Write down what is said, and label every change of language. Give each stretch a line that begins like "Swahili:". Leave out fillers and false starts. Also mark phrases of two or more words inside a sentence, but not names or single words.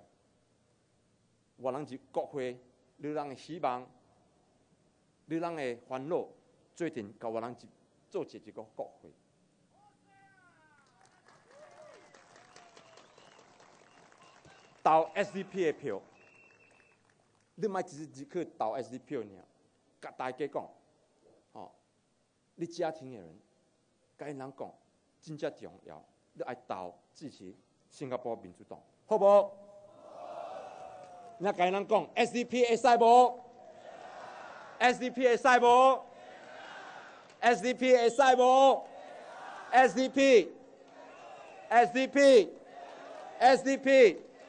Min Nan Chinese: 我人入国会，你人的希望，你人的烦恼，做阵甲我人做一个国会。投 SDP 的票，你莫只去投 SDP 尔，甲大家讲，你家庭的人，甲因人讲，真正重要，你爱投支持新加坡民主党，好不好？那该人讲 SDP 会使无 ？SDP 会使无 ？SDP 会使无 ？SDP。